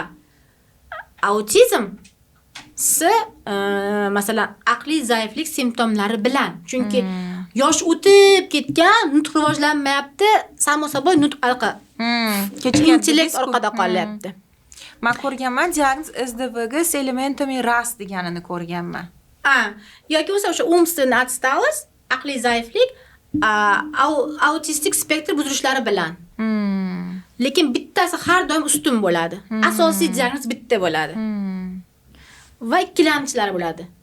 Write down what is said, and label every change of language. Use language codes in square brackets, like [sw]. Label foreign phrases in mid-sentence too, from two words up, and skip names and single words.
[uz] Autizm masalan aqliy zaiflik simptomlari bilan. Chunki yosh o'tib ketgan, nutq rivojlanmayapti, [ru] samo собой [uz] nutq intellekt orqada qolyapti. Men ko'rganman, diagnoz SDVG [ru] с элементами раз [uz] deganini ko'rganman. Yoki bo'lsa o'sha [ru] umственная отсталость, [uz] aqliy zaiflik, autistik spektr buzilishlari bilan. Lekin bittasi har doim ustun bo'ladi. Asosiy diagnoz bitta bo'ladi. Va ikkilamchilar bo'ladi.